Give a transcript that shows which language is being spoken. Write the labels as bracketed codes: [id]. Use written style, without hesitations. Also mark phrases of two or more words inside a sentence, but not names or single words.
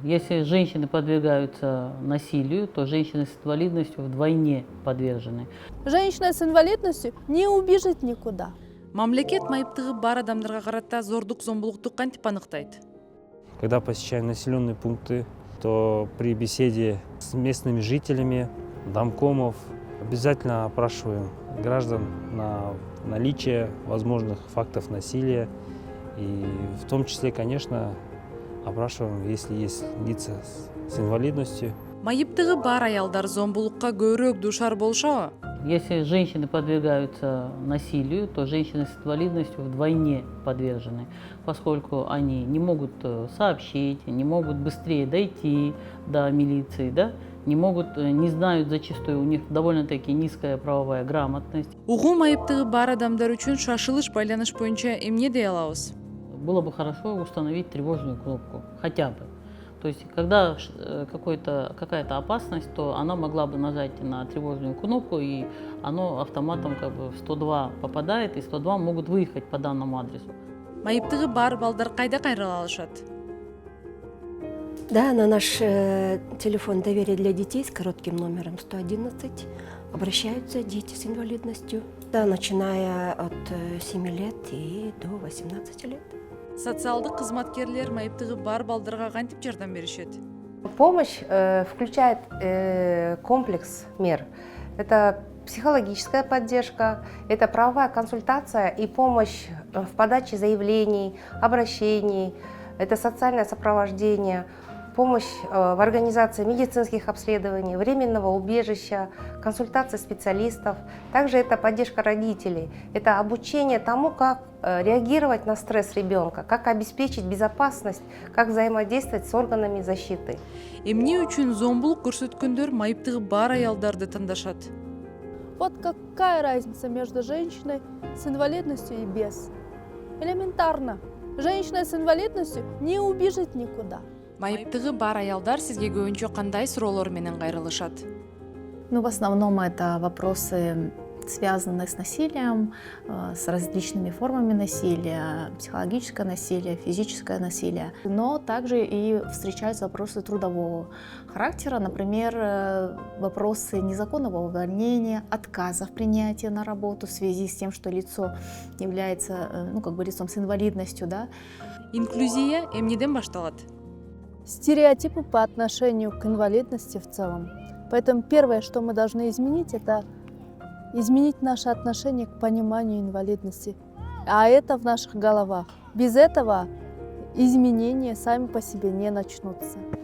[ru] Если женщины подвергаются насилию, то женщины с инвалидностью вдвойне подвержены. Женщина с инвалидностью не убежит никуда. [ky] Мамлекет майыптыгы бар адамдарга карата зордук, зомбулукту кантип аныктайт? [ru] Когда посещаем населенные пункты, то при беседе с местными жителями, домкомов, обязательно опрашиваем граждан на наличие возможных фактов насилия. И в том числе, конечно, опрашиваем, если есть лица с инвалидностью. [ky] Майыптыгы бар аялдар зомбулукка көбүрөөк дуушар болушабы? [ru] Если женщины подвергаются насилию, то женщины с инвалидностью вдвойне подвержены, поскольку они не могут сообщить, не могут быстрее дойти до милиции, да? Не знают зачастую, у них довольно-таки низкая правовая грамотность. [ky] Угуу майыптыгы бар адамдар үчүн шашылыш байланыш боюнча эмне дей алабыз? [ru] Было бы хорошо установить тревожную кнопку, хотя бы. То есть, когда какая-то опасность, то она могла бы нажать на тревожную кнопку, и оно автоматом в 102 попадает, и 102 могут выехать по данному адресу. [ky] Майыптыгы бар балдар кайда кайрыла алышат? [ru] Да, на наш телефон доверия для детей с коротким номером 111 обращаются дети с инвалидностью, да, начиная от 7 лет и до 18 лет. [ky] Социалдык кызматкерлер майыптыгы бар балдарга кантип жардам беришет? [ru] Помощь включает комплекс мер. Это психологическая поддержка, это правовая консультация и помощь в подаче заявлений, обращений, это социальное сопровождение, помощь в организации медицинских обследований, временного убежища, консультации специалистов. Также это поддержка родителей, это обучение тому, как реагировать на стресс ребенка, как обеспечить безопасность, как взаимодействовать с органами защиты. [ky] Эмне үчүн зомбулук көрсөткөндөр майыптыгы бар аялдарды тандашат? [ru] Вот какая разница между женщиной с инвалидностью и без? Элементарно. Женщина с инвалидностью не убежит никуда. [ky] Майыптыгы бар аялдар сизге көбүнчө кандай суроолор менен кайрылышат? [ru] Ну, в основном это вопросы, связанные с насилием, с различными формами насилия, психологическое насилие, физическое насилие. Но также и встречаются вопросы трудового характера, например, вопросы незаконного увольнения, отказа в принятии на работу в связи с тем, что лицо является, лицом с инвалидностью, да. [ky] Инклюзия эмнеден башталат? [ru] Стереотипы по отношению к инвалидности в целом. Поэтому первое, что мы должны изменить, это изменить наше отношение к пониманию инвалидности. А это в наших головах. Без этого изменения сами по себе не начнутся.